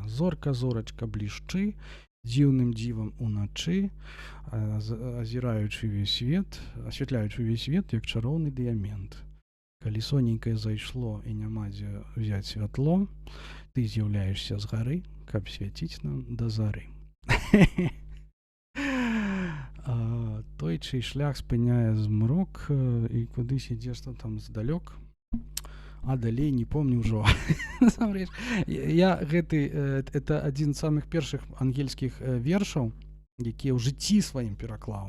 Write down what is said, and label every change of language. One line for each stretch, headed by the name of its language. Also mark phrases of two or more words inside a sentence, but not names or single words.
Ukrainian: Зорка, зорочка блищи, дивним дивом уночі, озираючи весь світ, освітляючи весь світ, як чаровний діамент. Коли соненьке зайшло і нема де взяти світло, ти з'являєшся з гори,
Belarusian: каб святить нам до зари. Той чалавечий шлях спыняе змрок, і кудысь ідзеш там здалёк, а далей не помню ўжо. Насамрэч, это адзін з самых першых ангельскіх вершаў, які ў жыцці сваім пераклаў.